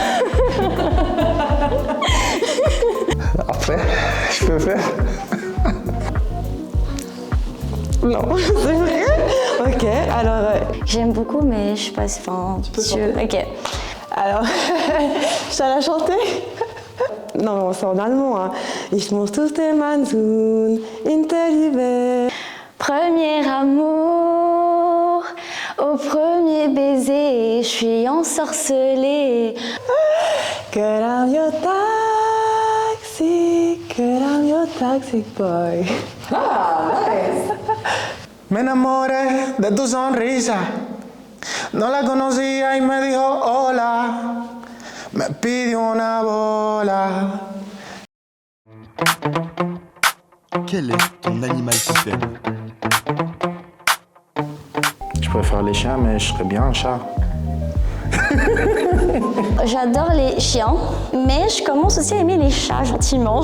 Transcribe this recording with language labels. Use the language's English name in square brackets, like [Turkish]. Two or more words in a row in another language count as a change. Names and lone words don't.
[French] Après, je peux faire. Non, c'est vrai. Ok, alors... J'aime beaucoup, mais je suis pas... Enfin, Tu peux chanter. Ok. Alors, je t'allais la chanter. Non, c'est en allemand. Hein. [German] Ich muss aus dem Monsun in der Liebe. [French] Premier amour, au premier baiser, je suis ensorcelée. [English] Girl, I'm your toxic boy. [Spanish] Me enamoré de tu sonrisa. No la conocía y me dijo hola. Me pidió una bola. [French] Quel est ton animal préféré? Je préfère les chiens, mais je serais bien un chat. J'adore les chiens, mais je commence aussi à aimer les chats gentiment.